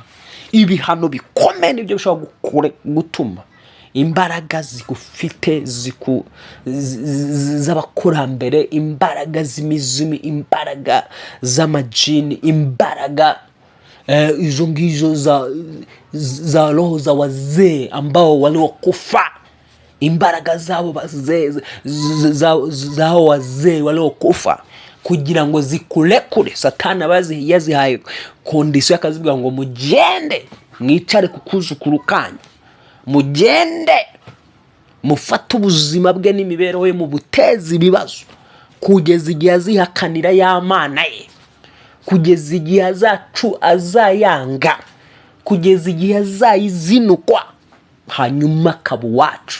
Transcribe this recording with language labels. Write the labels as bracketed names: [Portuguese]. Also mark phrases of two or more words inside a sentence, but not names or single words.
[Kinyarwanda] Ibihano bikomeye nibyo bishobora gutuma imbaraga zigufite z'abakurambere, imbaraga z'imizimu, imbaraga z'amajini, imbaraga izo ngizo za [Swahili] roho za wazee ambao waliokufa, [Kinyarwanda] imbaraga [Swahili] zao wazee waliokufa, [Kinyarwanda] kugira ngo zikurekure. Satani abazi yazihaye kondisiyo, akazivuga ngo mugende mwicare kukuzukuru kanyu, mugende mufate ubuzima bwe n'imibereho ye mu butezi ibibazo, kugeza igihe azihakanira y'Imana ye, kugeza igihe azayanga, kugeza igihe azayizinukwa, hanyuma akaba uwacu.